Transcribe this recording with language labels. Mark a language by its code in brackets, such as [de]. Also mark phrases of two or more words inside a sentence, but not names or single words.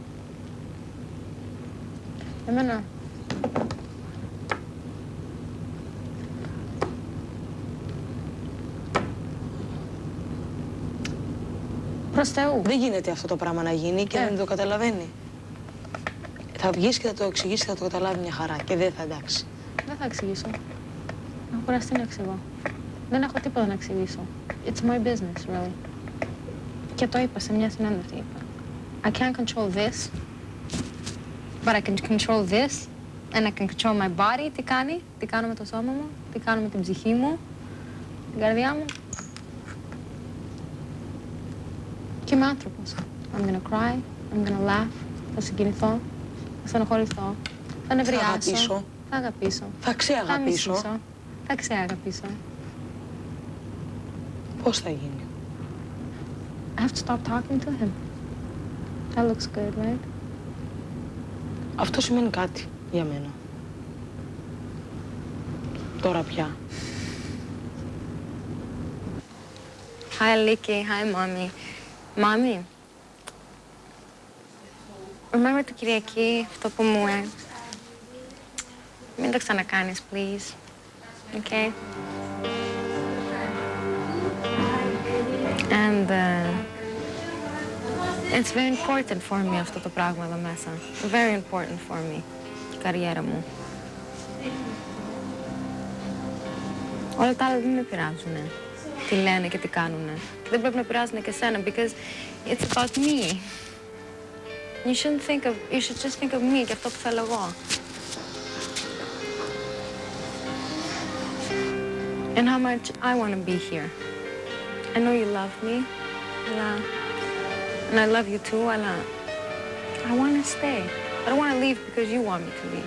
[el] Εμένα. Προς Θεού. Δεν γίνεται αυτό το πράγμα να γίνει και δεν το καταλαβαίνει. Θα βγεις και θα το εξηγήσεις και θα το καταλάβει μια χαρά και δεν θα εντάξει. Δεν θα εξηγήσω. Έχω κουραστεί να εξηγώ. Δεν έχω τίποτα να εξηγήσω. [en] It's my business, really. [el] Και το είπα σε μια συνέντευξη. Είπα. [en] I can't control this, but I can control this, and I can control my body. [el] Τι κάνω με το σώμα μου, τι κάνω με την ψυχή μου, την καρδιά μου. Και είμαι άνθρωπος. [en] I'm gonna cry, I'm gonna laugh, [el] θα συγκινηθώ, θα στενοχωρηθώ, θα νευριάσω. Θα αγαπήσω. Θα αγαπήσω. Θα ξεαγαπήσω. Θα ξεαγαπήσω. Πώς θα γίνει? [en] I have to stop talking to him. That looks good, right? [el] Αυτό σημαίνει κάτι για μένα. Τώρα πια. [en] Hi, Licky. Hi, Mommy. Mommy. Remember [el] το Κυριακή, αυτό που μου μην το ξανακάνεις, [en] please. Okay? And it's very important for me [el] αυτό το πράγμα εδώ μέσα. [en] Very important for me. [el] Η καριέρα μου. Όλα τα άλλα δεν με πειράζουνε. Τι λένε και τι κάνουνε. Και δεν πρέπει να πειράζουνε και εσένα, [en] because it's about me. You should just think of me [el] και αυτό που θέλω εγώ. [en] And how much I want to be here. I know you love me, and I love you too, αλλά I want to stay. I don't want to leave because you want me to leave.